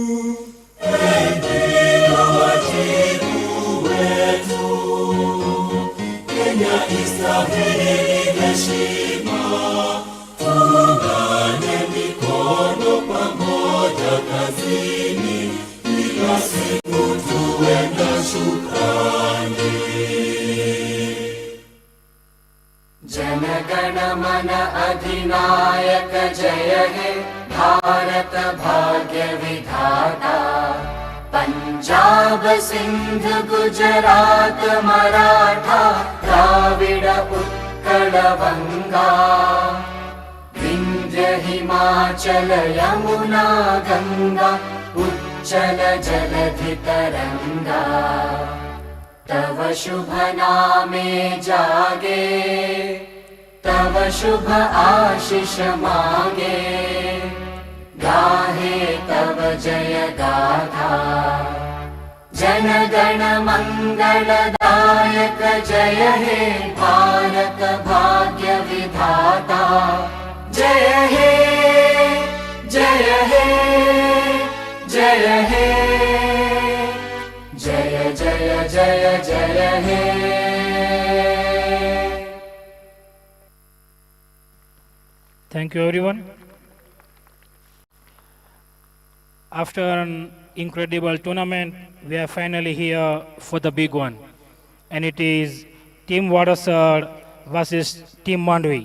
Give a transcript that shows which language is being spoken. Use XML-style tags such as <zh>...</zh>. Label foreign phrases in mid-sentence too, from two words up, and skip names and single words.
<sw>Ndio wajibu wetu, Kenya istahili heshima, tuungane mikono pamoja kazini, kila siku tuwe na shukrani.</sw> <bn>জনগণ মন অধিনায়ক জয় হে ভারত ভাগ্য বিধাতা পঞ্জাব সিন্ধ গুজরাট মরাঠা দ্রাবিড় উৎকল বঙ্গ বিন্ধ্য হিমাচল যমুনা গঙ্গা উচ্ছল জলধি তরঙ্গ তব শুভ নামে জাগে তব শুভ আশিস মাগে গাহে তব জয় গাথা জন গণ মঙ্গলদায়ক জয় হে ভারত ভাগ্য বিধাতা জয় হে জয় হে জয় হে জয় জয় জয় জয় হে</bn> <en>Thank you everyone. After an incredible tournament, we are finally here for the big one. And it is Team Vadasar versus Team Mandvi.</en>